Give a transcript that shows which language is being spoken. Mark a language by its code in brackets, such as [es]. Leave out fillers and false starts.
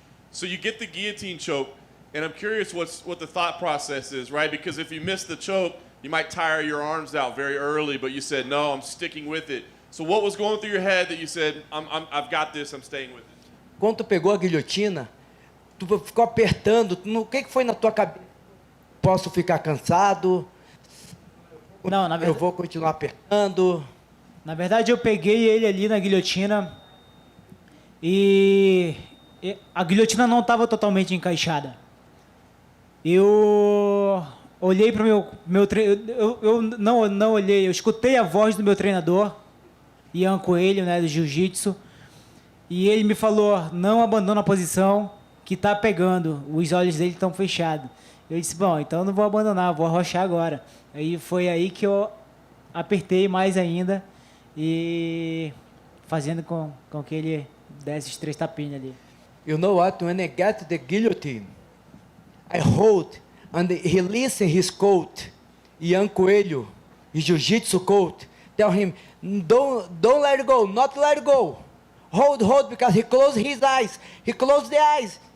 [en] So you get the guillotine choke, and I'm curious what the thought process is, right? Because if you miss the choke, you might tire your arms out very early, but you said, no, I'm sticking with it. So what was going through your head that you said, I've got this, I'm staying with it? [pt] Quando tu pegou a guilhotina, tu ficou apertando. O que foi na tua cabeça? Posso ficar cansado? Não, na verdade, eu vou continuar apertando. Na verdade, eu peguei ele ali na guilhotina e a guilhotina não estava totalmente encaixada. Eu olhei para o meu treinador, eu não olhei, eu escutei a voz do meu treinador, Ian Coelho, né, do jiu-jitsu, e ele me falou, não abandona a posição que está pegando, os olhos dele estão fechados. Eu disse, bom, então eu não vou abandonar, vou arrochar agora. Aí foi aí que eu apertei mais ainda e fazendo com que ele desse os 3 tapinhas ali. [en] You know what? When I get the guillotine, I hold and he listen his coach, Ian Coelho, his jiu-jitsu coach, tell him, don't let it go, not let it go. Hold, because he closed his eyes. He closed the eyes.